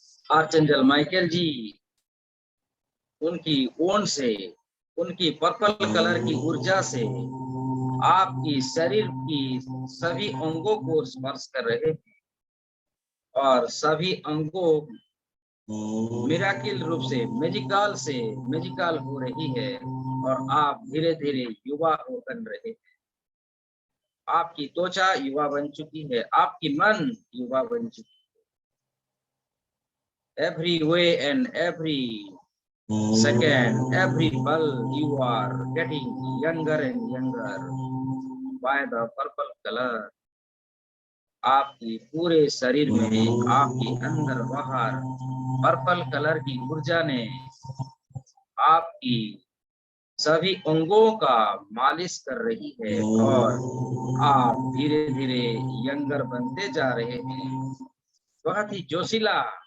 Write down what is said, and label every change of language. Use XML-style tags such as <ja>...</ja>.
<hi>आर्चएंजल Michael जी उनकी own से, उनकी पर्पल कलर की ऊर्जा से आपकी शरीर की सभी अंगों को स्पर्श कर रहे हैं और सभी अंगों मिराकिल रूप से मैजिकल हो रही है और आप धीरे धीरे युवा हो बन रहे हैं। आपकी त्वचा युवा बन चुकी है, आपकी मन युवा बन चुकी है।</hi> <en>Every way and every second, every pulse you are getting younger and younger by the purple color.</en> <hi>आपकी पूरे शरीर में, आपके अंदर बाहर पर्पल कलर की ऊर्जा ने आपकी सभी अंगों का मालिश कर रही है और आप धीरे धीरे यंगर बनते जा रहे हैं। बहुत ही जोशीला।</hi>